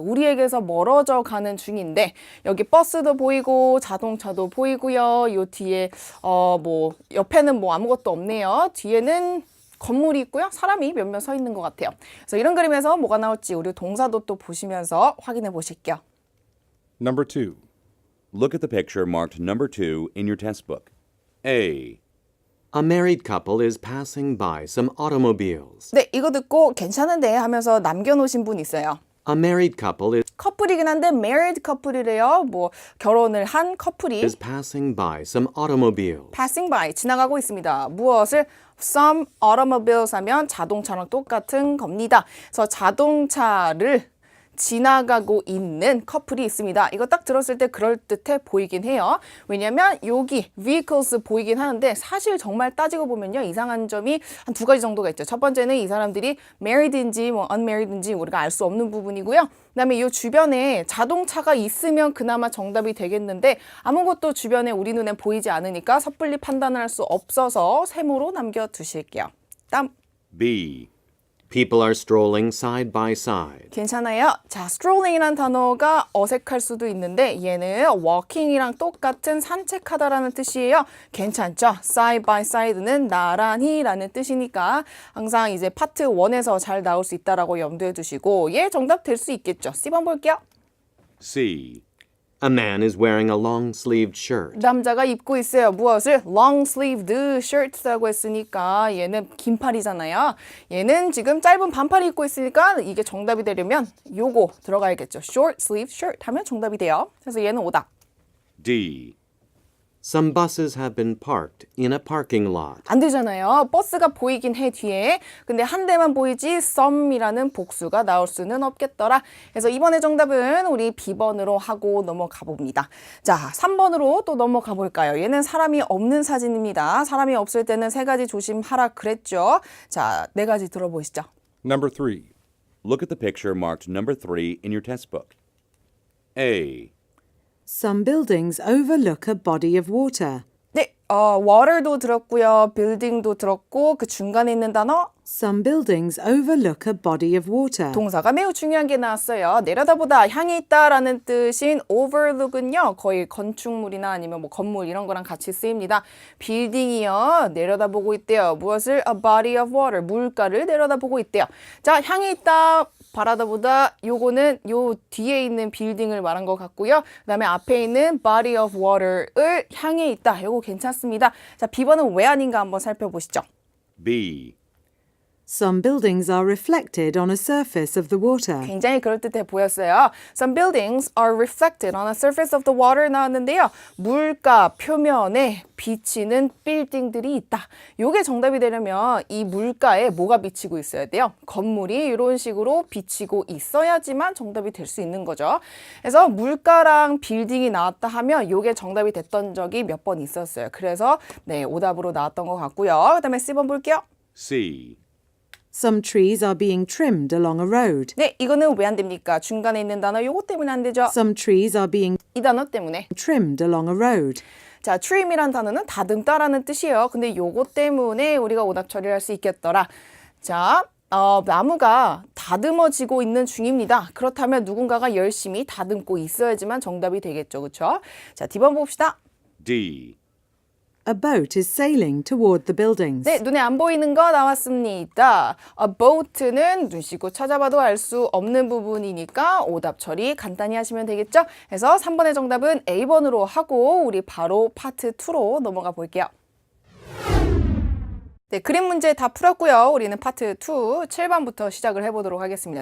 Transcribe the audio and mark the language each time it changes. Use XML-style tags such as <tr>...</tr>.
<ko>우리에게서 멀어져 가는 중인데 여기 버스도 보이고 자동차도 보이고요. 요 뒤에 뭐 옆에는 뭐 아무것도 없네요. 뒤에는 건물이 있고요. 사람이 몇몇 서 있는 것 같아요. 그래서 이런 그림에서 뭐가 나올지 우리 동사도 또 보시면서 확인해 보실게요.</ko> <en>Number 2. Look at the picture marked number 2 in your test book. A. A married couple is passing by some automobiles.</en> <ko>네, 이거 듣고 괜찮은데 하면서 남겨놓으신 분 있어요.</ko> <en>A married couple</en> <ko>커플이긴 한데 married 커플이래요. 뭐 결혼을 한 커플이</ko> <en>is passing by some automobiles.</en> <ko>passing by, 지나가고 있습니다. 무엇을? some automobiles 하면 자동차랑 똑같은 겁니다. 그래서 자동차를 지나가고 있는 커플이 있습니다. 이거 딱 들었을 때 그럴듯해 보이긴 해요. 왜냐면 여기 vehicles 보이긴 하는데 사실 정말 따지고 보면요. 이상한 점이 한 2가지 정도가 있죠. 첫 번째는 이 사람들이 married인지 뭐 unmarried인지 우리가 알 수 없는 부분이고요. 그 다음에 이 주변에 자동차가 있으면 그나마 정답이 되겠는데 아무것도 주변에 우리 눈에 보이지 않으니까 섣불리 판단을 할 수 없어서 세모로 남겨두실게요. 다음.</ko> <en>B. People are strolling side by side.</en> <ko>괜찮아요. 자, strolling이란 단어가 어색할 수도 있는데 얘는 walking이랑 똑같은 산책하다라는 뜻이에요. 괜찮죠? side by side는 나란히라는 뜻이니까 항상 이제 파트 1에서 잘 나올 수 있다라고 염두에 두시고 얘 정답 될 수 있겠죠. C번 볼게요.</ko> <en>C. A man is wearing a long-sleeved shirt.</en> <ko>남자가 입고 있어요. 무엇을? long-sleeved shirts라고 했으니까 얘는 긴팔이잖아요. 얘는 지금 짧은 반팔 입고 있으니까 이게 정답이 되려면 요거 들어가야겠죠.</ko> <en>short-sleeved shirt</en> <ko>하면 정답이 돼요. 그래서 얘는 오답.</ko> <en>D. Some buses have been parked in a parking lot.</en> <ko>안 되잖아요. 버스가 보이긴 해 뒤에. 근데 한 대만 보이지 some이라는 복수가 나올 수는 없겠더라. 그래서 이번에 정답은 우리 B번으로 하고 넘어가 봅니다. 자, 3번으로 또 넘어가 볼까요? 얘는 사람이 없는 사진입니다. 사람이 없을 때는 3가지 조심하라 그랬죠. 자, 4가지 들어보시죠.</ko> <en>Number 3. Look at the picture marked number 3 in your test book. A. Some buildings overlook a body of water.</en> <ko>네, water도 들었고요. building도 들었고 그 중간에 있는 단어</ko> <en>Some buildings overlook a body of water.</en> <ko>동사가 매우 중요한 게 나왔어요. 내려다보다, 향해 있다라는 뜻인 overlook은요. 거의 건축물이나 아니면 뭐 건물 이런 거랑 같이 쓰입니다. 빌딩이요. 내려다보고 있대요. 무엇을?</ko> <en>A body of water.</en> <ko>물가를 내려다보고 있대요. 자, 향해 있다. 바라다보다 요거는 요 뒤에 있는 빌딩을 말한 것 같고요. 그다음에 앞에 있는 body of water을 향해 있다. 요거 괜찮습니다. 자, B번은 왜 아닌가 한번 살펴보시죠.</ko> <en>B. Some buildings are reflected on a surface of the water.</en> <ko>굉장히 그럴듯해 보였어요.</ko> <en>Some buildings are reflected on the surface of the water</en> <ko>나왔는데요. 물가 표면에 비치는 빌딩들이 있다. 요게 정답이 되려면 이 물가에 뭐가 비치고 있어야 돼요? 건물이 이런 식으로 비치고 있어야지만 정답이 될 수 있는 거죠. 그래서 물가랑 빌딩이 나왔다 하면 요게 정답이 됐던 적이 몇 번 있었어요. 그래서 네, 오답으로 나왔던 것 같고요. 그다음에 C번 볼게요.</ko> <en>C. Some trees are being trimmed along a road.</en> <ko>네, 이거는 왜 안 됩니까? 중간에 있는 단어 요거 때문에 안 되죠.</ko> <en>Some trees are being</en> <ko>이 단어 때문에.</ko> <en>trimmed along a road.</en> <ko>자, trim이란 단어는 다듬다라는 뜻이에요. 근데 요거 때문에 우리가 오답 처리할 수 있겠더라. 자, 나무가 다듬어지고 있는 중입니다. 그렇다면 누군가가 열심히 다듬고 있어야지만 정답이 되겠죠. 그렇죠? 자, D번 봅시다.</ko> <en>D. A boat is sailing toward the buildings.</en> <ko>네, 눈에 안 보이는 거 나왔습니다. A boat는 눈 씻고 찾아봐도 알 수 없는 부분이니까 오답 처리 간단히 하시면 되겠죠? 그래서 3번의 정답은 A번으로 하고 우리 바로 파트 2로 넘어가 볼게요. 네, 그림 문제 다 풀었고요. 우리는 파트 2, 7번부터 시작을 해보도록 하겠습니다.</ko>